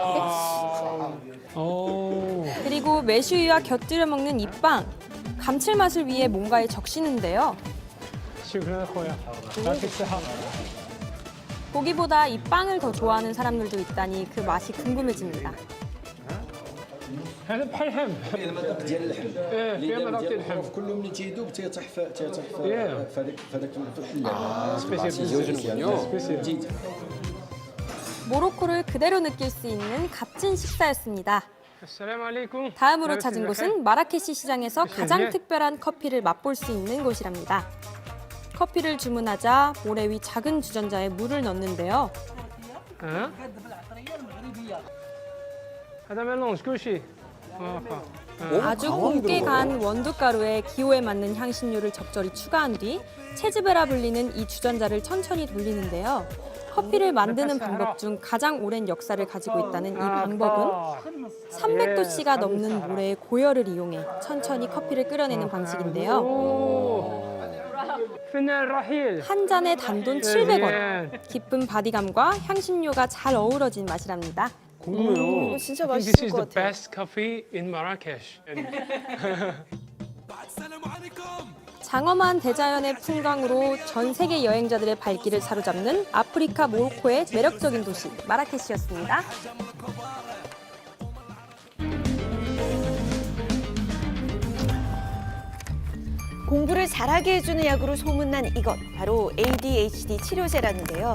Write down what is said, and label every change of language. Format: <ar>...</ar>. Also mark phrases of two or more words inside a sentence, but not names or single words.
<ko>그리고 메슈이와 곁들여 먹는 이 빵. 감칠맛을 위해 뭔가에 적시는데요. 고기보다 이 빵을 더 좋아하는 사람들도 있다니 그 맛이 궁금해집니다.</ko> <ar>هذا بحال الحم. ايه فيها مذاق ديال الحم. كل ملي تيذوب تيطيح سبيسيال.</ar> <ko>모로코를 그대로 느낄 수 있는 값진 식사였습니다.</ko> <ar>السلام عليكم.</ar> <ko>다음으로 찾은 곳은 마라케시 시장에서 가장 특별한 커피를 맛볼 수 있는 곳이랍니다. 커피를 주문하자 모래 위 작은 주전자에 물을 넣는데요.</ko> <ar>هذا ميلونج كل شيء.</ar> <ko>아주 곱게 간 원두가루에 기호에 맞는 향신료를 적절히 추가한 뒤 체즈베라 불리는 이 주전자를 천천히 돌리는데요. 커피를 만드는 방법 중 가장 오랜 역사를 가지고 있다는 이 방법은 300도씨가 넘는 모래의 고열을 이용해 천천히 커피를 끓여내는 방식인데요. 한 잔에 단돈 700원. 깊은 바디감과 향신료가 잘 어우러진 맛이랍니다. 궁금해요. 진짜</ko> <en>I think</en> <ko>맛있을</ko> <en>this is</en> <ko>것</ko> <en>the</en> <ko>같아요.</ko> <en>best coffee in Marrakesh.</en> <ko>장엄한 대자연의 풍광으로 전 세계 여행자들의 발길을 사로잡는 아프리카 모로코의 매력적인 도시 마라케시였습니다. 공부를 잘하게 해주는 약으로 소문난 이것, 바로 ADHD 치료제라는데요.</ko>